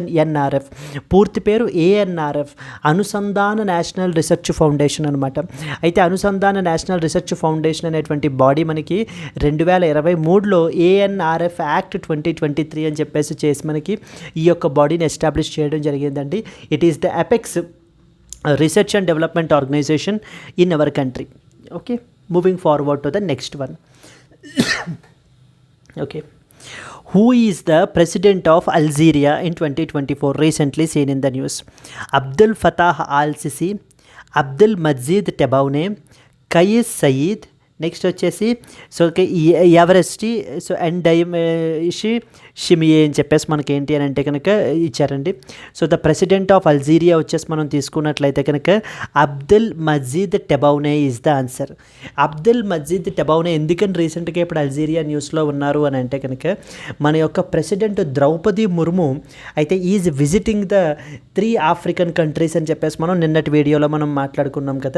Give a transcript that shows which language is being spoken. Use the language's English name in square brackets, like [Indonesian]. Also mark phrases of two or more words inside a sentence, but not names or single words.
[Telugu] NRF పూర్తి పేరు ANRF, అనుసంధాన నేషనల్ రీసెర్చ్ ఫౌండేషన్ అనమాట. అయితే అనుసంధాన నేషనల్ రీసెర్చ్ ఫౌండేషన్ అనేటువంటి బాడీ మనకి 2023లో ANRF యాక్ట్ 2023 అని చెప్పేసి చేసి మనకి ఈ యొక్క బాడీని ఎస్టాబ్లిష్ చేయడం జరిగిందండి. [English] It is the apex research and development organization in our country. OK, moving forward to the next one. ఓకే, who is the president of Algeria in 2024 recently seen in the news? Abdel Fattah al-Sisi, Abdel Majid Tebboune, Kais Saied, [Telugu] నెక్స్ట్ వచ్చేసి సో ఎవరెస్టీ సో అండ్ షిమియే అని చెప్పేసి మనకి ఏంటి అని అంటే కనుక ఇచ్చారండి. [English] so the president of Algeria [Telugu] వచ్చేసి మనం తీసుకున్నట్లయితే కనుక అబ్దుల్ మజీద్ టెబౌనే [English] is the answer. [Telugu] అబ్దుల్ మజీద్ టెబౌనే ఎందుకని రీసెంట్గా ఇప్పుడు అల్జీరియా న్యూస్లో ఉన్నారు అని అంటే కనుక మన యొక్క ప్రెసిడెంట్ ద్రౌపది ముర్ము అయితే [English] is visiting the 3 African countries [Telugu] అని చెప్పేసి మనం నిన్నటి వీడియోలో మనం మాట్లాడుకున్నాం కదా.